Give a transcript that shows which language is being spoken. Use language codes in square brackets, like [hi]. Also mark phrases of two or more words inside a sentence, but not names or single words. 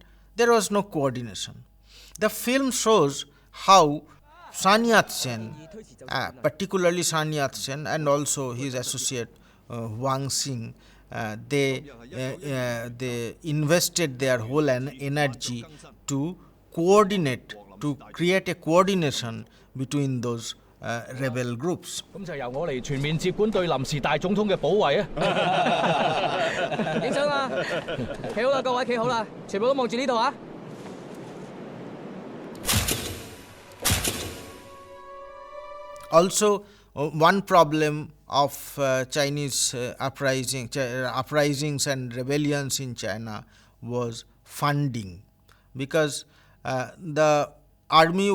[en] There was no coordination. The film shows how Sun Yat Sen, particularly Sun Yat Sen, and also his associate Huang, they invested their whole energy to coordinate, to create a coordination between those rebel groups. [yue] 咁就由我嚟全面接管對臨時大總統嘅保衞啊！影相啦，企好啦，各位企好啦，全部都望住呢度啊！ [en] Also, one problem of Chinese uprisings and rebellions in China was funding, because the army